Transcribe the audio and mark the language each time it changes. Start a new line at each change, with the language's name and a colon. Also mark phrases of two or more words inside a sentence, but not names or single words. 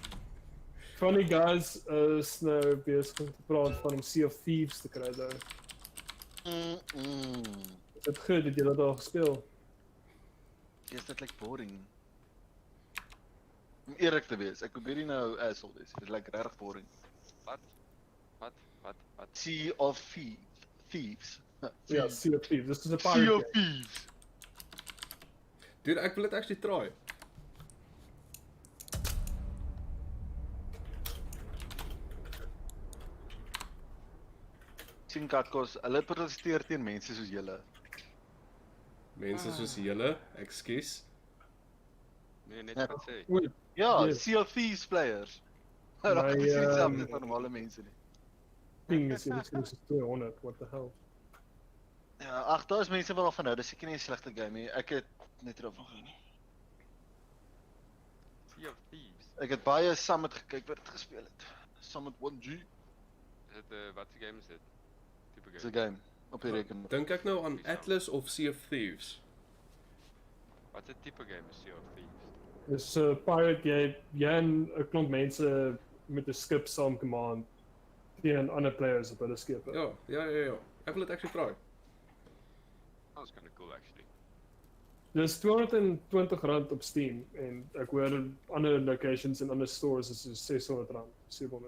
English: Funny guys
Afrikaans: is nou besig om te praat van om Sea of Thieves te kry daar. Is dit goed, het jy dat al gespeel? Is dit like boring? Om eerlik te wees, ek probeer nie nou asshole wees. Dit is like regtig boring. Wat? Sea of Thieves. Ja, Sea of Thieves. Dis 'n pirate. Sea of Thieves. Dude, ek wil dit actually try. Sien katkos, hulle protesteer teen mense soos julle. Mense soos julle, ekskuus. Nee, net wat sê. Ja, Sea of Thieves players. Hulle is nie dieselfde as normale mense nie. Ding is dit is 200,
English: what the hell.
Afrikaans: Ja, ag, daar is mense wat al van hou, dis seker nie 'n slegte game nie. Ek het net erop gegaan nie. Sea of Thieves. Ek het baie Summit gekyk wat dit gespeel het. Summit 1G. Is dit wat se game is dit? Tipe Dis 'n game op die rekenaar. Dink ek nou aan Atlas of Sea of Thieves? Wat 'n tipe game is Sea of Thieves? Dis 'n pirate jy en 'n klomp mense met 'n skip saam command teen ander players op hulle skepe. Ja. Ek wil dit actually try.
English: That's kind of cool actually.
Afrikaans: Dis R220 op Steam en ek hoor ander locations en ander stores is so R600, R700.